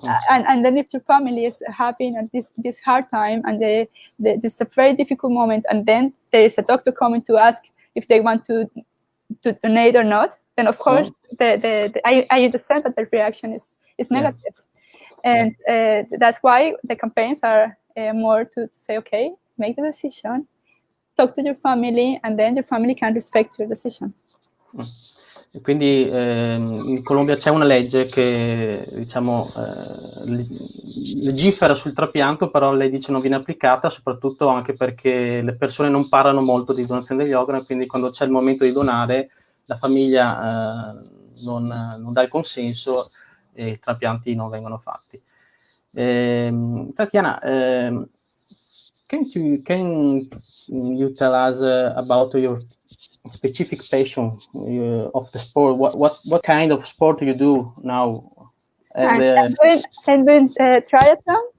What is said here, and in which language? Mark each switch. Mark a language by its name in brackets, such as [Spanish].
[English] And then if your family is having this hard time, and this is a very difficult moment, and then there is a doctor coming to ask if they want to donate or not, then of course I understand that the reaction is negative. And that's why the campaigns are more to say, okay, make the decision, talk to your family, and then your family can respect your decision. [Italian] Quindi in Colombia c'è una legge che, diciamo, legifera sul trapianto, però lei dice non viene applicata, soprattutto anche perché le persone non parlano molto di donazione degli organi, quindi quando c'è il momento di donare la famiglia non dà il consenso e i trapianti non vengono fatti. [English] Tatiana, can you tell us about your specific passion of the sport? What kind of sport do you do now? I'm doing triathlon.